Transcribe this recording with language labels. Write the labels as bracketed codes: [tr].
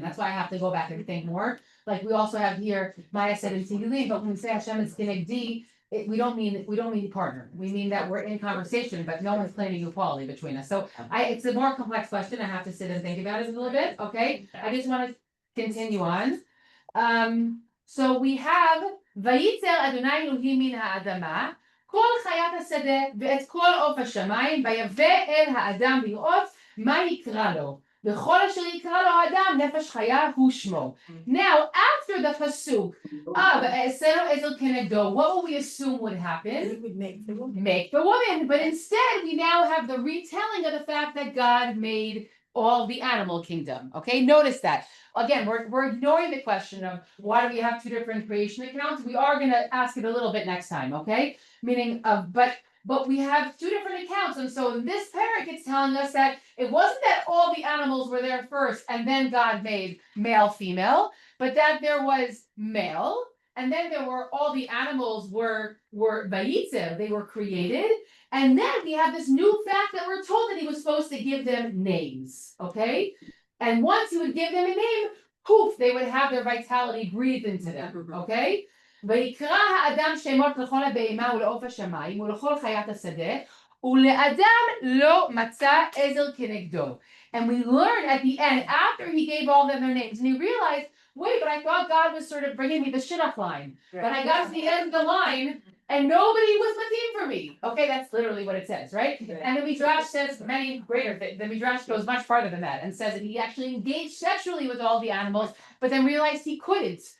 [en] That's why I have to go back and think more. Like we also have here, Maya said in Tehillim, but when we say Hashem is kenegdi, we don't mean partner. We mean that we're in conversation, but no one's claiming equality between us. So it's a more complex question. I have to sit and think about it a little bit. Okay, I just want to continue on. So we have Vayitzer Adonai Elohim min ha'adama. [he] כל חיית השדה ואת כל עוף השמיים ויבא אל האדם לראות מה יקרא לו וכל אשר יקרא לו האדם נפש חיה הוא שמו. [en] Now after the pasuk of Esero Ezel Kenegdo, what will we assume would happen? Make the woman, but instead we now have the retelling of the fact that God made all the animal kingdom. Okay, notice that. Again, we're ignoring the question of why do we have two different creation accounts. We are going to ask it a little bit next time. Okay, meaning but we have two different accounts, and so in this parak it's telling us that it wasn't that all the animals were there first and then God made male female, but that there was male and then there were all the animals were vayitzev, they were created. And then we have this new fact that we're told that he was supposed to give them names, okay? And once he would give them a name, poof, they would have their vitality breathed into them, okay? [he] ויקרא האדם שמות לכל הבהמה ולעוף השמיים ולכל חיית השדה ולאדם לא מצא עזר כנגדו. [en] And we learn at the end, after he gave all them their names, and he realized, wait, but I thought God was sort of bringing me the shidduch line. But I got to the end of the line, and nobody was looking for me. Okay, that's literally what it says, right? And the Midrash says many greater things. The Midrash goes much farther than that and says that he actually engaged sexually with all the animals, but then realized he couldn't.